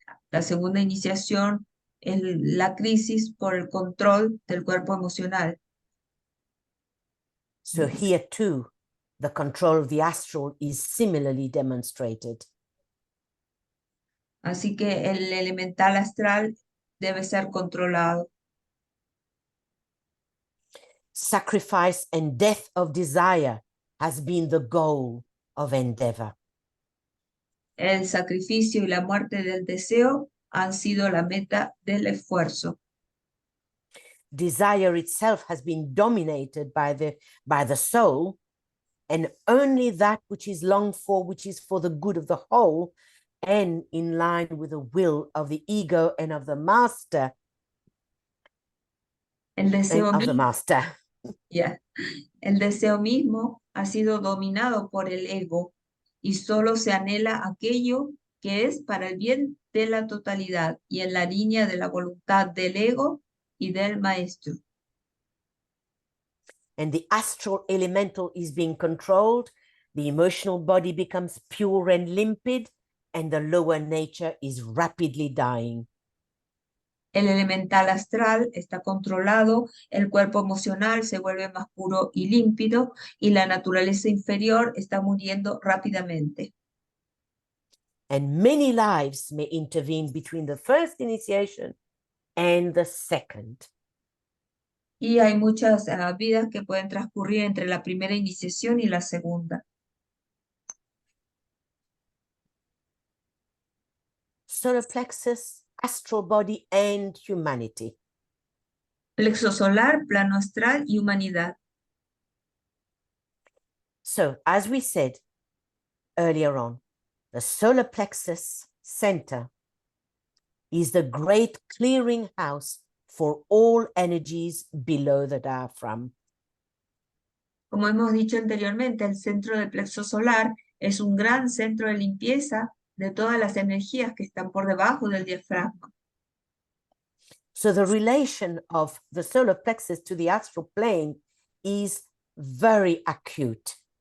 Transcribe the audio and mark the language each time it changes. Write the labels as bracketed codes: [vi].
[es] La segunda iniciación es la crisis por el control del cuerpo emocional. [en] So here too, the control of the astral is similarly demonstrated. [es] Así que el elemental astral debe ser controlado. [en] Sacrifice and death of desire has been the goal of endeavor. [es] El sacrificio y la muerte del deseo han sido la meta del esfuerzo. [en] Desire itself has been dominated by the soul, and only that which is longed for, which is for the good of the whole, and in line with the will of the ego and of the master. [es] El deseo [en] of the master. [es] El deseo mismo ha sido dominado por el ego y solo se anhela aquello que es para el bien de la totalidad y en la línea de la voluntad del ego y del maestro. [en] And the astral elemental is being controlled, the emotional body becomes pure and limpid, and the lower nature is rapidly dying. [es] El elemental astral está controlado, el cuerpo emocional se vuelve más puro y límpido, y la naturaleza inferior está muriendo rápidamente. [en] And many lives may intervene between the first initiation and the second. [es] Y hay muchas vidas que pueden transcurrir entre la primera iniciación y la segunda. [en] Solar plexus, astral body, and humanity. [es] Plexo solar, plano astral y humanidad. [en] So, as we said earlier on, the solar plexus center is the great clearing house for all energies below the diaphragm. [es] Como hemos dicho anteriormente, el centro del plexo solar es un gran centro de limpieza de todas las energías que están por debajo del diafragma. [en] So the relation of the solar plexus to the astral plane is very acute.